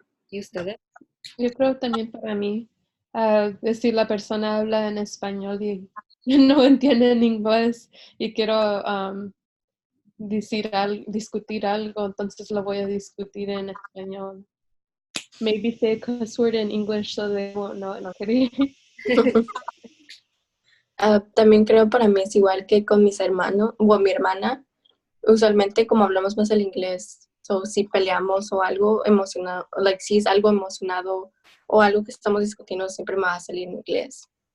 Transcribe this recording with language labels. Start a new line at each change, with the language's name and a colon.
Spanish: ¿Y ustedes? Yo creo también para mí, si la persona habla en español y no entiende en inglés y quiero discutir algo, entonces lo voy a discutir en español.
English: Maybe say a cuss word in English so they won't know it. No kidding.
Spanish: También creo para mí es igual que con mis hermanos o mi hermana. Usualmente como hablamos más el inglés, si peleamos o algo emocionado, si es algo emocionado o algo que estamos discutiendo, siempre me va a salir en inglés.